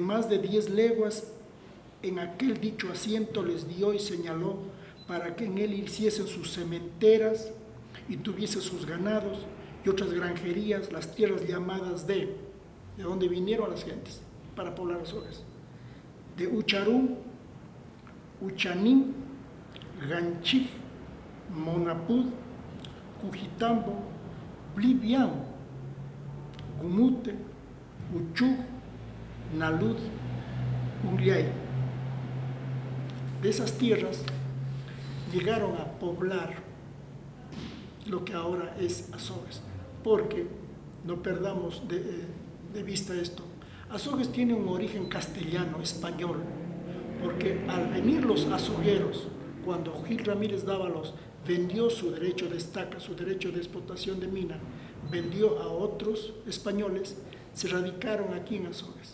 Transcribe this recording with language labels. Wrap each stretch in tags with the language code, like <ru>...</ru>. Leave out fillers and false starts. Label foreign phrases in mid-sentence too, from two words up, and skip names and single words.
<es>más de 10 leguas, en aquel dicho asiento les dio y señaló para que en él hiciesen sus sementeras y tuviese sus ganados y otras granjerías, las tierras llamadas de donde vinieron las gentes para poblar Azogues, de Ucharú, Uchanín, Ganchí, Monapud, Cujitambo, Blivian, Gumute, Uchú, Nalud, Uliay. De esas tierras llegaron a poblar lo que ahora es Azogues, porque no perdamos de vista esto. Azogues tiene un origen castellano, español, porque al venir los azogueros, cuando Gil Ramírez Dávalos vendió su derecho de estaca, su derecho de explotación de mina, vendió a otros españoles, se radicaron aquí en Azogues.</es>